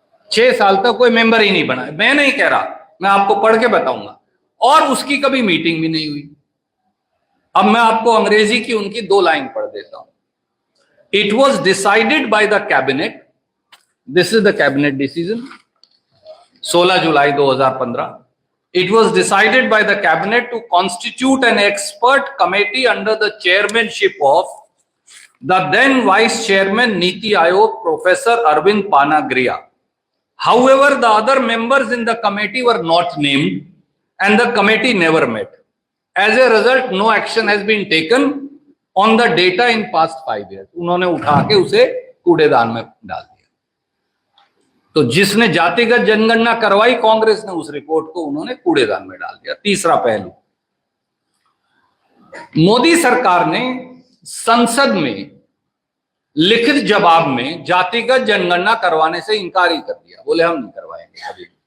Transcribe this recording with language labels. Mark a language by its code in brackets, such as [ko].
[hi] 6 साल तक कोई मेंबर ही नहीं बना। मैं नहीं कह रहा, मैं आपको पढ़ के बताऊंगा। और उसकी कभी मीटिंग भी नहीं हुई। अब मैं आपको अंग्रेजी की उनकी 2 लाइन पढ़ देता हूं। [en] It was decided by the cabinet, this is the cabinet decision, 16 July 2015। It was decided by the cabinet to constitute an expert committee under the chairmanship of the then vice chairman Niti Aayog, Professor Arvind Panagriya. However, the other members in the committee were not named and the committee never met. As a result, no action has been taken on the data in past 5 years. [hi] उन्होंने उठा के उसे कूड़ेदान में डाल दिया। तो जिसने जातिगत जनगणना करवाई कांग्रेस ने, उस रिपोर्ट को उन्होंने कूड़ेदान में डाल दिया। तीसरा पहलू, मोदी सरकार ने संसद में लिखित जवाब में जातिगत जनगणना करवाने से इनकार ही कर दिया, बोले हम नहीं करवाएंगे अभी।